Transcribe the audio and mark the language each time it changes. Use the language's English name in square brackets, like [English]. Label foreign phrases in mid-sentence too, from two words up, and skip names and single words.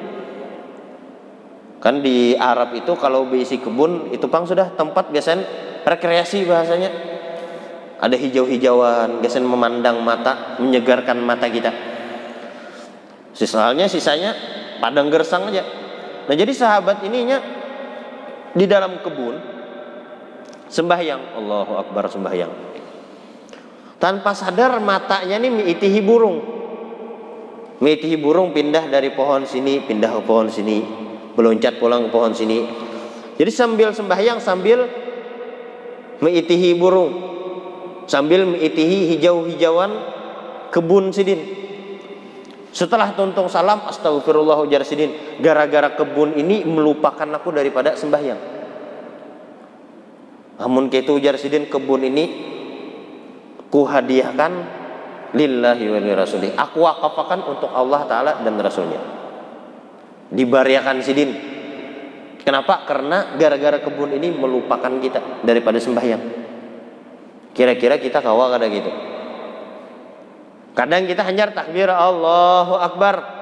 [Banjar] Kan di Arab itu kalau berisi kebun itu pang sudah tempat biasanya rekreasi bahasanya. [Indonesian] Ada hijau-hijauan, biasanya memandang mata, menyegarkan mata kita. Sisanya padang gersang aja. [Banjar] Nah jadi sahabat ininya di dalam kebun sembahyang, [Arabic] Allahu Akbar sembahyang. [Banjar] Tanpa sadar matanya ini miitihi burung. Miitihi burung pindah dari pohon sini, pindah ke pohon sini, meloncat pulang ke pohon sini. Jadi sambil sembahyang sambil miitihi burung, sambil miitihi hijau-hijauan kebun Sidin. Setelah tuntung salam, astagfirullah ujar Sidin, gara-gara kebun ini melupakan aku daripada sembahyang. Namun gitu ujar Sidin, kebun ini ku hadiahkan [Arabic] lillahi wa li rasulih. [Indonesian] Aku wakafakan untuk Allah Ta'ala dan Rasulnya. [Banjar] Dibariakan Sidin. Kenapa? [Indonesian] Karena gara-gara kebun ini melupakan kita daripada sembahyang. [Banjar] Kira-kira kita kawa kada gitu? Kadang kita hanya takbir [Arabic] Allahu Akbar.